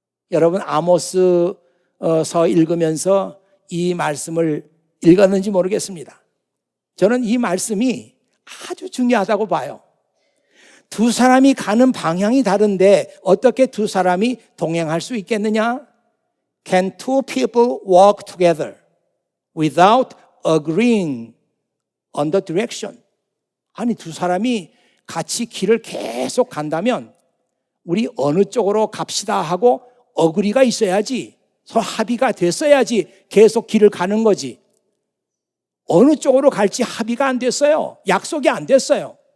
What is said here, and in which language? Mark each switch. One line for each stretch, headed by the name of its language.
Korean: 여러분, 아모스서 읽으면서 이 말씀을 읽었는지 모르겠습니다. 저는 이 말씀이 아주 중요하다고 봐요. 두 사람이 가는 방향이 다른데 어떻게 두 사람이 동행할 수 있겠느냐?
English: Can two people walk together without agreeing on the direction?
Korean: 아니, 두 사람이 같이 길을 계속 간다면 우리 어느 쪽으로 갑시다 하고 어그리가 있어야지, 서로 합의가 됐어야지 계속 길을 가는 거지. 어느 쪽으로 갈지 합의가 안 됐어요. 약속이 안 됐어요.